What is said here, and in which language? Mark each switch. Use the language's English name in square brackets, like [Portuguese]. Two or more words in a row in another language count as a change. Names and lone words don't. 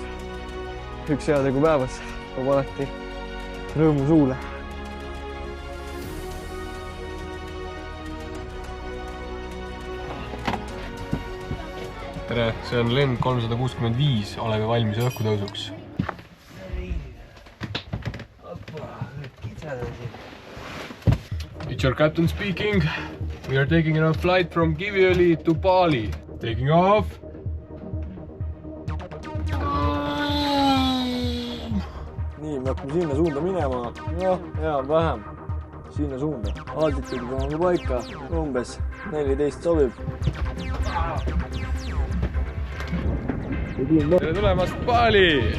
[Estonian] Üks heategu päevas toob alati rõõmu suule. Tere, see on lend 365, oleme valmis õhkutõusuks. [English] It's your captain speaking. We are taking a flight from Kiviõli to Bali. Taking off. [Estonian] Nii, me hakkame sinna suunda minema. Enam-vähem sinna suunda. Altituud on paika, umbes 14 sobib. Tere tulemast Bali!